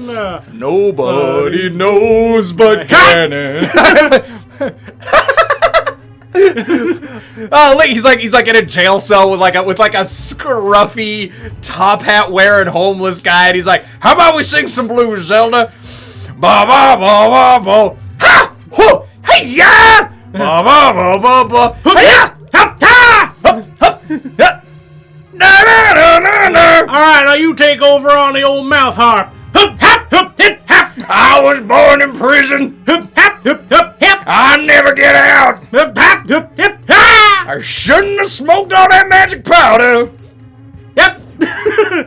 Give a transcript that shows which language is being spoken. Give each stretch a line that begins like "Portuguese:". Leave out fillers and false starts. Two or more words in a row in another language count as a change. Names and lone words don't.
English: Nobody knows but Ganon. Link, he's like in a jail cell with like a scruffy top hat wearing homeless guy, and he's like, "How about we sing some blues, Zelda?" Ba ba ba ba ba. Ha! Ho! Hey ya! Ba ba ba ba ba. Hey ya! Hop ta! Hop hop. Na na na na na. All right, now you take over on the old mouth harp. Hup hop hup hip hop. I was born in prison. Hup hop hup hup hip. I never get out. Hup hop hup hip. Ha! I shouldn't have smoked all that magic powder. Yep.